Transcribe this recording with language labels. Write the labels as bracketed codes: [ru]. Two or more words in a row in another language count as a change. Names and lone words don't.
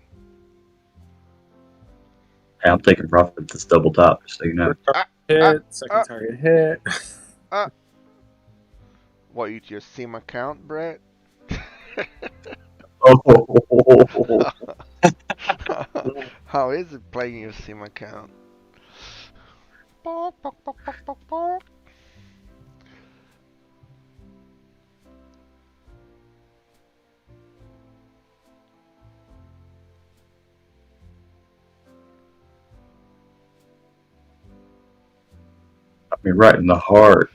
[en] Hey, I'm taking profit. This double top, just so you know. First target Ah, ah, hit, second ah, target hit. ah. What, you just see my count, Brett? Oh, How is it playing your sim account? Pok, pok, pok, pok, pok, pok. got me right in the heart.